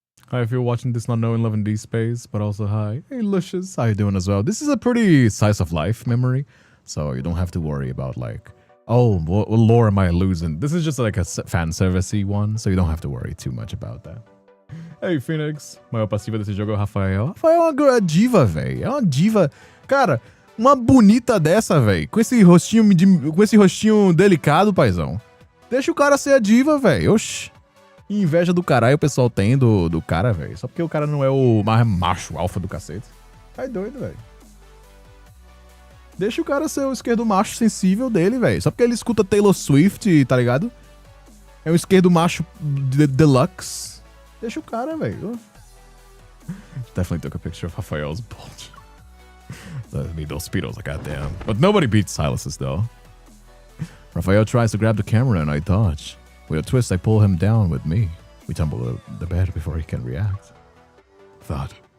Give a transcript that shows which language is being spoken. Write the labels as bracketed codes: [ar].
[en] Hi, if you're watching this not knowing Love and Deepspace, but also hi. Hey, Lucius, how you doing as well? This is a pretty slice of life memory, so you don't have to worry about like, oh, what lore am I losing? This is just like a fan service-y one, so you don't have to worry too much about that. Hey, Phoenix. [pt] Maior passiva desse jogo é o Rafael. Rafael é uma diva, velho. É uma diva. Cara, uma bonita dessa, velho. Com esse rostinho delicado, paizão. Deixa o cara ser a diva, velho. Oxi. Inveja do caralho o pessoal tem do cara, velho. Só porque o cara não é o mais macho alfa do cacete. Tá doido, velho. Deixa o cara ser o esquerdo macho sensível dele, velho. Só porque ele escuta Taylor Swift, tá ligado? É um esquerdo macho deluxe. Deixa o cara, velho. [en] Definitely took a picture of Rafael's bulge. I mean, those speedos are goddamn. But nobody beats Silas's, though. Raphael tries to grab the camera and I dodge. With a twist, I pull him down with me. We tumble the bed before he can react. Thud.